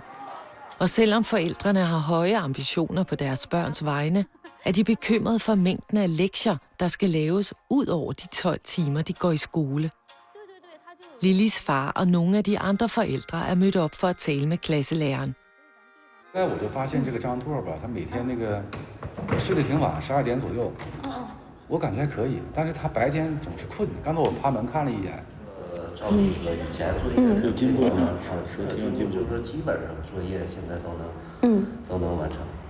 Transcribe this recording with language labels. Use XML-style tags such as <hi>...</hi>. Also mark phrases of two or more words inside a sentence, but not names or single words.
<da>Og selvom forældrene har høje ambitioner på deres børns vegne, er de bekymrede for mængden af lektier, der skal laves ud over de 12 timer, de går i skole. Lillis far og nogle af de andre forældre er mødt op for at tale med klasselæreren.</da> <zh>后来我就发现这个张拓吧，他每天那个睡得挺晚，12点左右，我感觉还可以，但是他白天总是困。刚才我爬门看了一眼。赵老师说以前作业特有进步啊，是挺有进步，就是说基本上作业现在都能完成。</zh>